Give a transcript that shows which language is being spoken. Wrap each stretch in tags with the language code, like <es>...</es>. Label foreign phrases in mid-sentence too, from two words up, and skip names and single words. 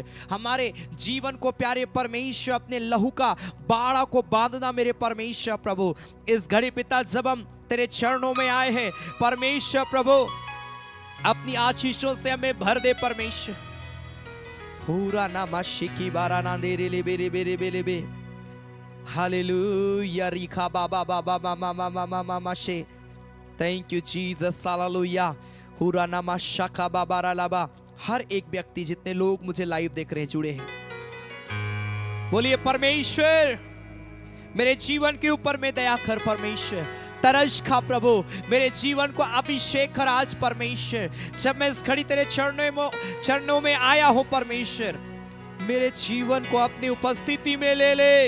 <hi>हमारे जीवन को प्यारे परमेश्वर अपने लहू का बाड़ा को बांधना मेरे परमेश्वर प्रभु। इस घड़ी पिता जब हम तेरे चरणों में आए हैं परमेश्वर प्रभु, अपनी आशीषों से हमें भर दे परमेश्वर। पूरा नामा शिकी बारा ना दे रे ले बेरे बेरे बेरे बे। हालेलुया। रिखा बाबा बाबा मामा मामा मामा माशे।</hi> <en>Thank you, Jesus. Hallelujah. Hura nama shaka babara laba.</en> <hi>हर एक व्यक्ति, जितने लोग मुझे लाइव देख रहे हैं, जुड़े हैं, बोलिए परमेश्वर मेरे जीवन के ऊपर में दया कर। परमेश्वर तरस खा प्रभु, मेरे जीवन को अभिषेक कर आज परमेश्वर। जब मैं इस घड़ी तेरे चरणों में आया हूं परमेश्वर, मेरे जीवन को अपनी उपस्थिति में ले ले।</hi>